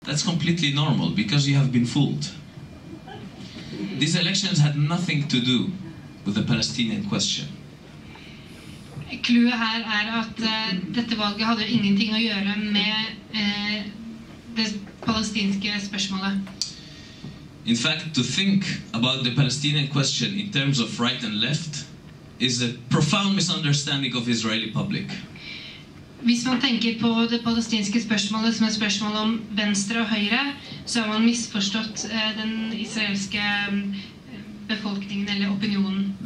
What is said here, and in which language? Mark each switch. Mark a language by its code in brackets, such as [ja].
[en] That's completely normal, because you have been fooled. These elections had nothing to do with the Palestinian question. [no] Clouet her at dette valget hadde ingenting å gjøre med det palestinske spørsmålet. [en] In fact, to think about the Palestinian question in terms of right and left is a profound misunderstanding of Israeli public. [no] Hvis man tenker på det palestinske spørsmålet som et spørsmål om venstre og høyre, så har man misforstått den israelske befolkningen eller opinionen.